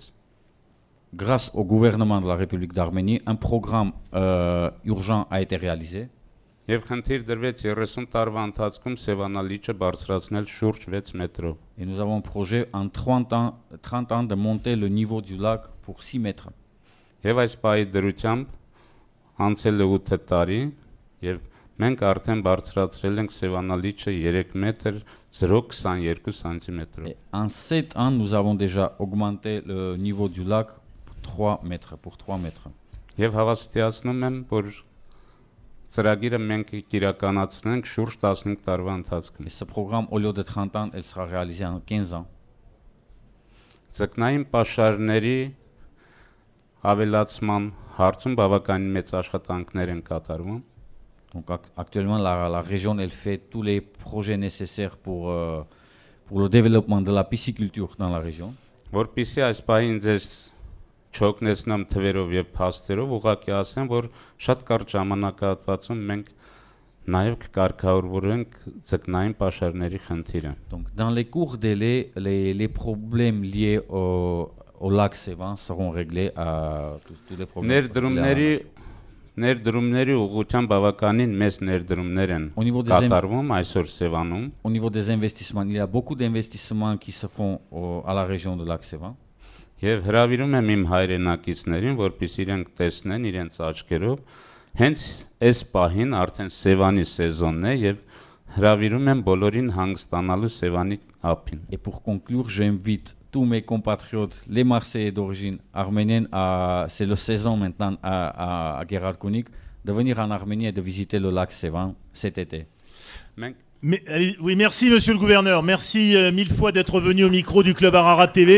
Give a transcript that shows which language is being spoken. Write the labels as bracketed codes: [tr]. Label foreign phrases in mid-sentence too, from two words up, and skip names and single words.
[fr] Grâce au gouvernement de la République d'Arménie, un programme urgent a été réalisé. [hy] Եվ խնդիր դրվեց 30 տարվա ընթացքում Սևանալիճը բարձրացնել շուրջ 6 մետրով։ [fr] Et nous avons un projet en 30 ans de monter le niveau du lac pour 6 mètres. [hy] Եվ այս պահի դրությամբ անցել է 8 տարի եւ մենք արդեն բարձրացրել ենք Սևանալիճը 3 մետր 0.22 սանտիմետրով։ [fr] En 7 ans, nous avons déjà augmenté le niveau du lac pour 3 mètres. [hy] Եվ հավաստիացնում եմ, որ ծրագիրը մենք իրականացնենք շուրջ 15 տարվա ընթացքում։ [fr] Et ce programme, au lieu de 30 ans, elle sera réalisée en 15 ans. [hy] Ձկնային պաշարների ավելացման հարցում բավականին մեծ աշխատանքներ են կատարվում։ [fr] Donc actuellement, la région, elle fait tous les projets nécessaires pour le développement de la pisciculture dans la région. [hy] Որպեսզի այս պահին ձեզ չօգնեցնեմ թվերով եւ փաստերով, ուղղակի ասեմ, որ շատ կարճ ժամանակահատվածում մենք նաեւ կկարգավորենք ձկնային պաշարների խնդիրը։ [fr] Donc dans les courts délais, les problèmes liés au lac Sévan seront réglés à tous les problèmes. [hy] Ներդրումների ուղղությամբ բավականին մեծ ներդրումներ են կատարվում այսօր Սևանում։ [fr] Au niveau des investissements, il y a beaucoup d'investissements qui se font à la région de lac Sévan. [hy] Եվ հրավիրում եմ իմ հայրենակիցներին, որպեսզի իրենք տեսնեն իրենց աչքերով, հենց այս պահին արդեն Սևանի սեզոնն է եւ հրավիրում եմ բոլորին հանգստանալու Սևանի ափին։ [fr] Et pour conclure, j'invite tous mes compatriotes, les Marseillais d'origine arménienne, c'est la saison maintenant à Gheralkunik, de venir en Arménie et de visiter le lac Sévan cet été. [hy] Մենք [fr] Oui, merci Monsieur le Gouverneur. Merci 1000 fois d'être venu au micro du Club Ararat TV.